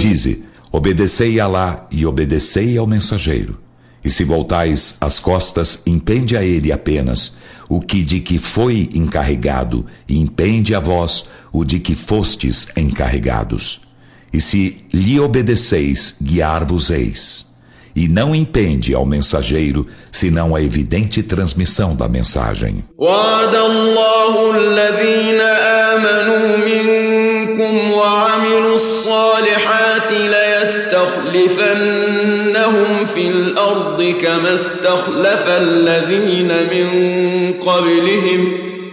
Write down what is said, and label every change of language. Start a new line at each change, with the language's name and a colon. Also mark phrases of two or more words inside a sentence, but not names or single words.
Portuguese: Dize, obedecei a Alá e obedecei ao mensageiro. E se voltais as costas, impende a ele apenas o que de que foi encarregado, e impende a vós o de que fostes encarregados. E se lhe obedeceis, guiar-vos-eis. E não impende ao mensageiro, senão a evidente transmissão da mensagem.
Arabic: وعد الله الذين آمنوا منكم وعملوا الصالحات ليستخلفنهم في الأرض كما استخلف الذين من قبلهم